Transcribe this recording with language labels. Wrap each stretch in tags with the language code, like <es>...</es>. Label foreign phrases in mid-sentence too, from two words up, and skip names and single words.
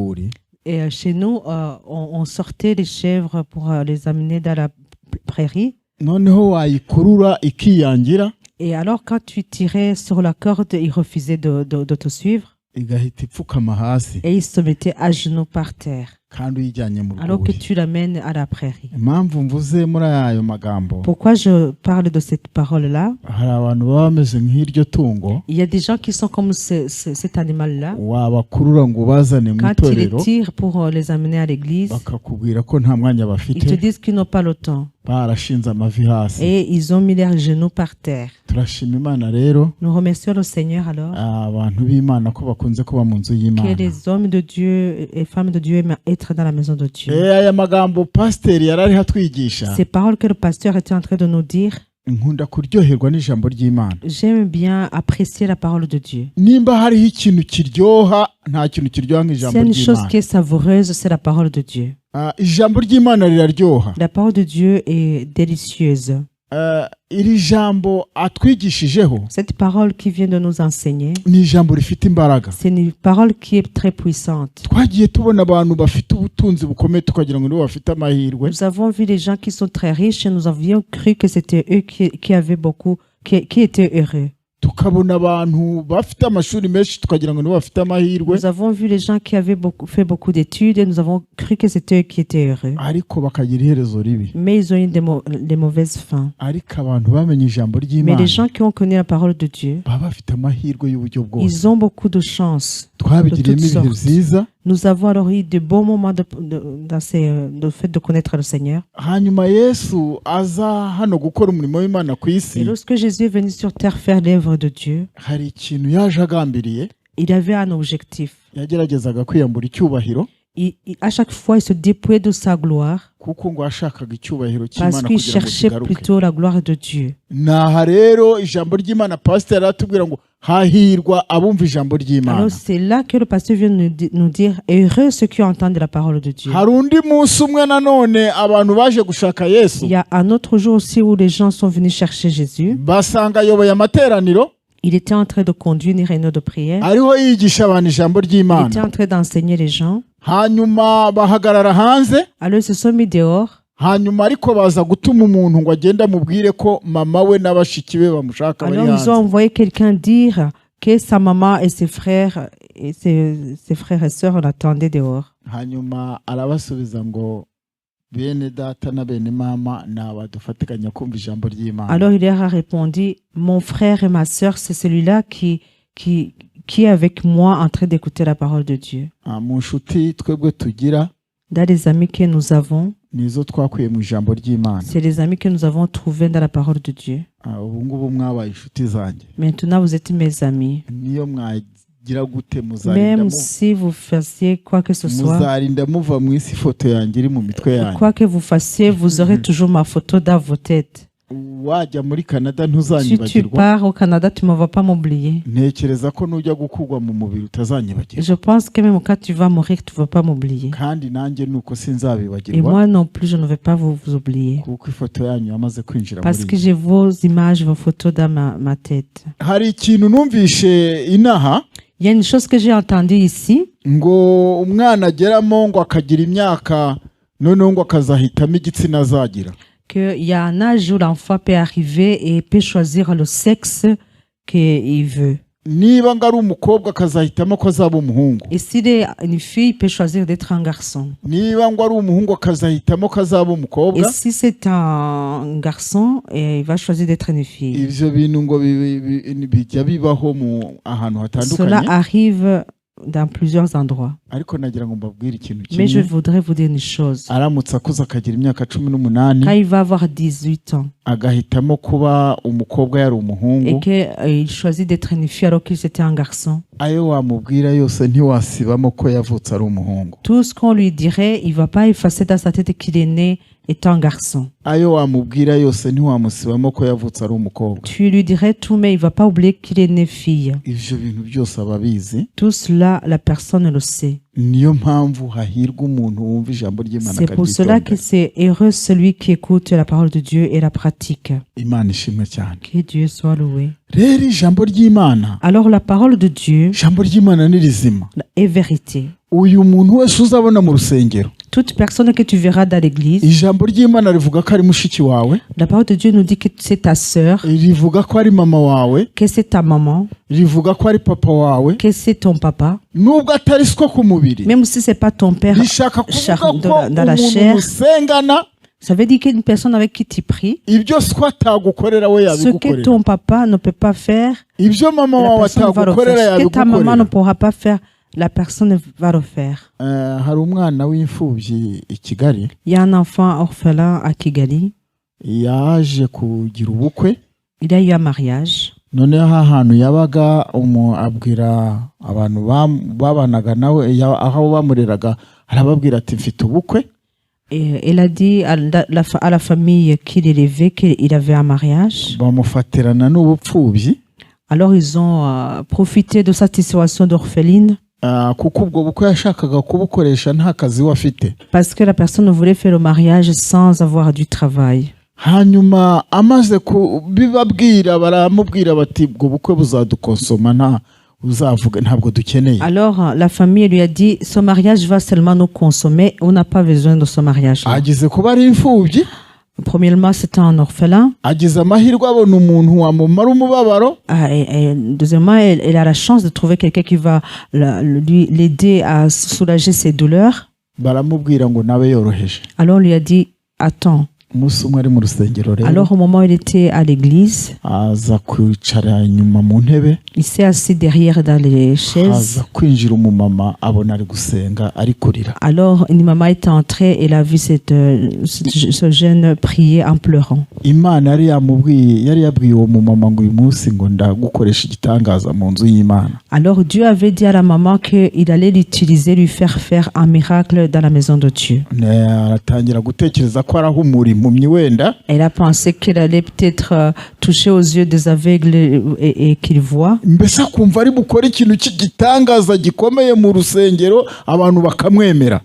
<fr>Et chez nous, on sortait les chèvres pour les amener dans la prairie.</fr> <rw>noneho wayikurura ikiyangira</rw> <fr>Et alors, quand tu tirais sur la corde, il refusait de te suivre.</fr> <rw>igahita ipfukama hasi</rw> <fr>Et il se mettait à genoux par terre.</fr> <rw>kandi uyijyanye mu</rw> <fr>Alors que</fr> <rw>rwuri.</rw> <fr>tu l'amènes à la prairie.</fr> <rw>Impamvu mvuze muri ayo magambo,</rw> <fr>Pourquoi je parle de cette parole-là?</fr> <rw>hari abantu baba bameze nk'iryo tungo</rw> <fr>Il y a des gens qui sont comme cet animal-là.</fr> <rw>wabakurura ngo ubazane mu</rw> <fr>Quand tu les</fr> <rw>itorero</rw> <fr>tires pour les amener à l'église,</fr> <rw>bakakubwira ko nta mwanya</rw> <fr>ils</fr> <rw>bafite,</rw> <fr>te disent qu'ils n'ont pas le temps.</fr> <rw>barashinze amavi hasi.</rw> <fr>Et ils ont mis leurs genoux par terre.</fr> <rw>Turashima Imana rero,</rw> <fr>Nous remercions le Seigneur alors</fr> <rw>abantu b'Imana ko bakunze kuba mu nzu</rw> <fr>que</fr> <rw>y'Imana.</rw> <fr>les hommes de Dieu et femmes de Dieu aiment être dans la maison de Dieu.</fr> <rw>Aya magambo pasiteri yari ariho atwigisha,</rw> <fr>Ces paroles que le pasteur était en train de nous dire,</fr> <rw>nkunda kuryoherwa n'ijambo ry'Imana.</rw> <fr>j'aime bien apprécier la parole de Dieu.</fr> <rw>Nimba hariho ikintu kiryoha, nta kintu kiryoha nk'ijambo</rw> <fr>S'il y a une chose</fr> <rw>ry'Imana.</rw> <fr>qui est savoureuse, c'est la parole de Dieu.</fr> <rw>Ijambo ry'Imana riraryoha.</rw> <fr>La parole de Dieu est délicieuse.</fr> <rw>Iri jambo atwigishijeho</rw> <fr>Cette parole qui vient de nous enseigner,</fr> <rw>ni ijambo rifite imbaraga.</rw> <fr>c'est une parole qui est très puissante.</fr> <rw>Twagiye tubona abantu bafite ubutunzi bukomeye tukagira ngo nibo bafite amahirwe,</rw> <fr>Nous avons vu les gens qui sont très riches et nous avions cru que c'était eux qui avaient beaucoup, qui étaient heureux.</fr> <rw>tukabona abantu bafite amashuri menshi tukagira ngo nibo bafite amahirwe,</rw> <fr>Nous avons vu les gens qui avaient fait beaucoup d'études et nous avons cru que c'était eux qui étaient heureux.</fr> <rw>ariko bakagira iherezo ribi.</rw> <fr>Mais ils ont eu des mauvaises fins.</fr> <rw>Ariko abantu bamenye ijambo</rw> <fr>Mais</fr> <rw>ry'Imana</rw> <fr>les gens qui ont connu la parole de Dieu,</fr> <rw>baba bafite amahirwe y'uburyo bwose.</rw> <fr>ils ont beaucoup de chance.</fr> <rw>Twabigiriyemo</rw> <fr>de toutes</fr> <rw>ibihe</rw> <fr>sortes.</fr> <rw>byiza,</rw> <fr>Nous avons alors eu de bons moments dans le fait de connaître le Seigneur.</fr> <rw>hanyuma Yesu aza hano gukora umurimo w'Imana ku</rw> <fr>Et</fr> <rw>isi,</rw> <fr>lorsque Jésus est venu sur terre faire l'œuvre de Dieu,</fr> <rw>hari ikintu yaje agambiriye.</rw> <fr>il avait un objectif.</fr> <rw>Yageragezaga kwiyambura icyubahiro,</rw> <fr>À chaque fois, il se dépouillait de sa gloire</fr> <rw>kuko ngo yashakaga icyubahiro</rw> <fr>parce</fr> <rw>cy'Imana</rw> <fr>qu'il</fr> <rw>kugira ngo</rw> <fr>cherchait</fr> <rw>kigaruke.</rw> <fr>plutôt la gloire de Dieu.</fr> <rw>Naha rero ijambo ry'Imana pasiteri aratubwira ngo hahirwa abumva ijambo ry'Imana.</rw> <fr>Alors c'est là que le pasteur vient nous dire, heureux ceux qui entendent la parole de Dieu.</fr> <rw>Hari undi munsi umwe nanone abantu baje gushaka Yesu</rw> <fr>Il y a un autre jour aussi où les gens sont venus chercher Jésus.</fr> <rw>basanga ayoboye amateraniro,</rw> <fr>Il était en train de conduire une réunion de prière.</fr> <rw>ariho yigisha abantu ijambo</rw> <fr>Il était</fr> <rw>ry'Imana.</rw> <fr>en train d'enseigner les gens.</fr> <rw>Hanyuma bahagarara hanze,</rw> <fr>Alors ils se sont mis dehors.</fr> <rw>hanyuma ariko baza gutuma umuntu ngo agende amubwire ko mama we n'abashiki be bamushaka bari</rw> <fr>Alors ils ont</fr> <rw>hanze.</rw> <fr>envoyé quelqu'un dire que sa maman et ses frères et ses frères et sœurs l'attendaient dehors.</fr> <rw>Hanyuma arabasubiza ngo bene data na bene mama ni abadufatikanya kumva ijambo ry'Imana.</rw> <fr>Alors il leur a répondu, mon frère et ma sœur, c'est celui-là qui est avec moi en train d'écouter la parole de Dieu.</fr> <rw>Mu nshuti twebwe tugira</rw> <fr>Dans les amis que nous avons,</fr> <rw>nizo twakuye mu ijambo ry'Imana.</rw> <fr>c'est les amis que nous avons trouvés dans la parole de Dieu.</fr> <rw>Ubu ngubu mwabaye inshuti zanjye.</rw> <fr>Maintenant, vous êtes mes amis.</fr> <rw>Niyo mwagira gute</rw> <fr>Même si vous fassiez quoi que ce soit,</fr> <rw>muzarinda muva mu isi ifoto yanjye iri mu mitwe yanyu.</rw> <fr>quoi que vous fassiez, vous aurez toujours ma photo dans vos têtes.</fr> <rw>Wajya muri Canada</rw> <fr>Si tu</fr> <rw>ntuzanyibagirwa.</rw> <fr>pars au Canada, tu ne vas pas m'oublier.</fr> <rw>Ntekereza ko nujya gukurwa mu mubiri utazanyibagirwa.</rw> <fr>Je pense que même quand tu vas mourir, tu ne vas pas m'oublier.</fr> <rw>Kandi nanjye nuko</rw> <fr>Et</fr> <rw>sinzabibagirwa</rw> <fr>moi non plus, je ne vais pas vous oublier.</fr> <rw>kuko ifoto yanyu yamaze kwinjira</rw> <fr>Parce</fr> <rw>muri</rw> <fr>que</fr> <rw>njye.</rw> <fr>j'ai vos images, vos photos dans ma tête.</fr> <rw>Hari ikintu numvishe inaha</rw> <fr>Il y a une chose que j'ai entendue ici,</fr> <rw>ngo umwana ageramo ngo akagira imyaka noneho ngo akazahitamo igitsina azagira.</rw> <fr>qu'il y a un âge où l'enfant peut arriver et peut choisir le sexe qu'il veut.</fr> <rw>Niba ngo ari umukobwa akazahitamo ko azaba umuhungu.</rw> <fr>Et s'il est une fille, il peut choisir d'être un garçon.</fr> <rw>Niba ngo ari umuhungu akazahitamo ko azaba</rw> <fr>Et</fr> <rw>umukobwa.</rw> <fr>si c'est un garçon, il va choisir d'être une fille.</fr> <rw>Ivyo bintu ngo bijya bibaho mu ahantu</rw> <fr>Cela</fr> <rw>hatandukanye,</rw> <fr>arrive dans plusieurs endroits.</fr> <rw>ariko nagira ngo mbabwire ikintu</rw> <fr>Mais je</fr> <rw>kimwe.</rw> <fr>voudrais vous dire une chose.</fr> <rw>Aramutse akuze akagira imyaka</rw> <fr>Quand</fr> <rw>18</rw> <fr>il va avoir 18 ans</fr> <rw>agahitamo kuba umukobwa yari</rw> <fr>et</fr> <rw>umuhungu,</rw> <fr>qu'il choisit d'être une fille alors qu'il était un garçon,</fr> <rw>ayo wamubwira yose ntiwasibamo ko yavutse ari umuhungu.</rw> <fr>tout ce qu'on lui dirait, il ne va pas effacer dans sa tête qu'il est né étant garçon.</fr> <rw>Ayo wamubwira yose ntiwamusibamo ko yavutse ari umukobwa.</rw> <fr>Tu lui dirais tout, mais il ne va pas oublier qu'il est né fille.</fr> <rw>Ivyo bintu byose ababizi.</rw> <fr>Tout cela, la personne le sait.</fr> <rw>Niyo mpamvu hahirwa umuntu wumva ijambo ry'Imana</rw> <fr>C'est pour cela que c'est heureux celui qui écoute la parole de Dieu et la pratique.</fr> <rw>Imana ishimwe cyane.</rw> <fr>Que Dieu soit loué.</fr> <rw>Rero ijambo ry'Imana,</rw> <fr>Alors la parole de Dieu</fr> <rw>ijambo ry'Imana ni rizima.</rw> <fr>est vérité.</fr> <rw>Uyu muntu wese uzabona mu rusengero</rw> <fr>Toute personne que tu verras dans l'église,</fr> <rw>ijambo ry'Imana rivuga ko ari mushiki wawe,</rw> <fr>la parole de Dieu nous dit que c'est ta sœur,</fr> <rw>rivuga ko ari mama wawe,</rw> <fr>que c'est ta maman,</fr> <rw>rivuga ko ari papa wawe,</rw> <fr>que c'est ton papa,</fr> <rw>nubwo atari siko ku mubiri,</rw> <fr>même si c'est pas ton père</fr> <rw>rishaka kuvuga ko</rw> <fr>dans la</fr> <rw>umuntu</rw> <fr>chair.</fr> <rw>musengana</rw> <fr>Ça veut dire qu'une personne avec qui tu pries,</fr> <rw>ibyo siko atagukorera we</rw> <fr>ce que</fr> <rw>yabigukorera,</rw> <fr>ton papa ne peut pas faire,</fr> <rw>ibyo mama</rw> <fr>la</fr> <rw>wawe</rw> <fr>personne va le</fr> <rw>atagukorera</rw> <fr>faire. Ce que ta maman ne</fr> <rw>yabigukorera.</rw> <fr>pourra pas faire, la personne va le faire.</fr> <rw>Hari umwana w'imfubyi i Kigali</rw> <fr>Il y a un enfant orphelin à Kigali.</fr> <rw>yaje kugira ubukwe,</rw> <fr>Il a eu un mariage.</fr> <rw>noneho ahantu yabaga abwira abantu babanaga nawe aho bamureraga, arababwira ati mfite ubukwe.</rw> <fr>Et il a dit à la famille qu'il élevait qu'il avait un mariage.</fr> <rw>Bamufatirana n'ubupfubyi.</rw> <fr>Alors ils ont profité de cette situation d'orpheline.</fr> <rw>Kuko ubwo bukwe yashakaga kubukoresha nta kazi we afite.</rw> <fr>Parce que la personne voulait faire le mariage sans avoir du travail.</fr> <rw>Hanyuma amaze kubibabwira baramubwira bati ubwo bukwe buzadukonsoma nta uzavuga ntabwo dukeneye.</rw> <fr>Alors la famille lui a dit ce mariage va seulement nous consommer, on n'a pas besoin de ce mariage.</fr> <rw>Agize kuba ari imfubyi.</rw> <fr>Premièrement, c'était un orphelin.</fr> <rw>Agize amahirwe abona umuntu wamumara umubabaro.</rw> <fr>Deuxièmement, elle a la chance de trouver quelqu'un qui va l'aider à soulager ses douleurs.</fr> <rw>Baramubwira ngo nabe yoroheje.</rw> <fr>Alors on lui a dit attends.</fr> <rw>Umunsi umwe ari mu rusengero rero.</rw> <fr>Alors au moment où il était à l'église,</fr> <rw>aza kwicara inyuma mu ntebe,</rw> <fr>il s'est assis derrière dans les chaises.</fr> <rw>aza kwinjira umumama abona ari gusenga ari kurira.</rw> <fr>Alors une maman est entrée et elle a vu ce jeune prier en pleurant.</fr> <rw>Imana yari yabwiye uwo mumama ngo uyu munsi ngo ndagukoresha igitangaza mu nzu y'Imana.</rw> <fr>Alors Dieu avait dit à la maman qu'il allait l'utiliser, lui faire un miracle dans la maison de Dieu.</fr> <rw>Aratangira gutekereza ko araho umurimo.</rw> <fr>Elle a pensé qu'elle allait peut-être toucher aux yeux des aveugles et qu'ils voient.</fr> <rw>Mbese akumva ari bukore ikintu cy'igitangaza gikomeye mu rusengero abantu bakamwemera.</rw>